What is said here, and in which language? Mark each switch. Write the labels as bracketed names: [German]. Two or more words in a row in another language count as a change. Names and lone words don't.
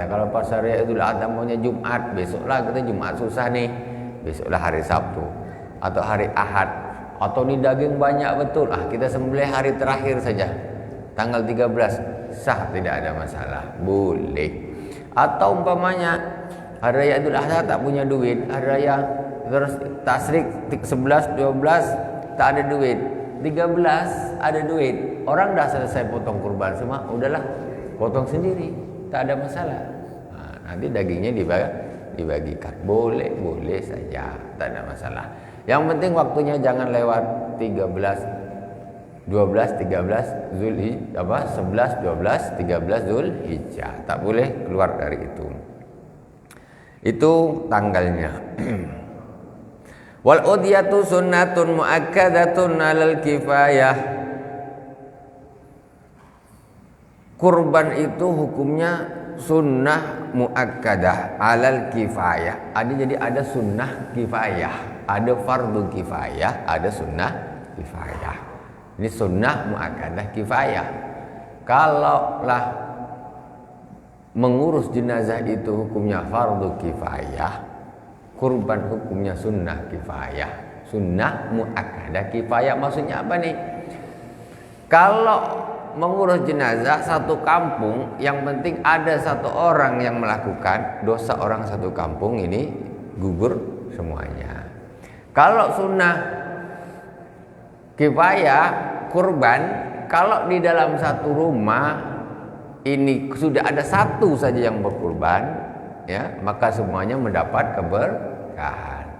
[Indonesian] Kalau pas hari raya Idul Adha maunya Jumat, besoklah kita Jumat susah nih, besoklah hari Sabtu atau hari Ahad, atau nih daging banyak betul, kita sembelih hari terakhir saja tanggal 13, sah, tidak ada masalah, boleh. Atau umpamanya hari raya Idul Adha tak punya duit, hari raya terus tasyrik 11, 12 tak ada duit, 13 ada duit, orang dah selesai potong kurban semua, udahlah potong sendiri, tak ada masalah. Nanti dagingnya dibagikan, boleh saja, tak ada masalah. Yang penting waktunya jangan lewat 12, 13 Zulhijjah, 11, 12, 13 Zulhijjah, tak boleh keluar dari itu. Itu tanggalnya. [Arabic] والأضحية سنة مؤكدة على الكفاية. [Indonesian] Kurban itu hukumnya [Arabic] سنة مؤكدة على الكفاية. [Indonesian] Jadi ada sunnah kifayah, ada fardu kifayah, ada sunnah kifayah. Ini sunnah muakkadah kifayah. Kalaulah mengurus jenazah itu hukumnya fardu kifayah, kurban hukumnya sunnah kifayah. Sunnah muakkadah kifayah maksudnya apa nih? Kalau mengurus jenazah satu kampung, yang penting ada satu orang yang melakukan, dosa orang satu kampung ini gugur semuanya. Kalau sunnah kifayah kurban, kalau di dalam satu rumah ini sudah ada satu saja yang berkurban, ya, maka semuanya mendapat keberkahan.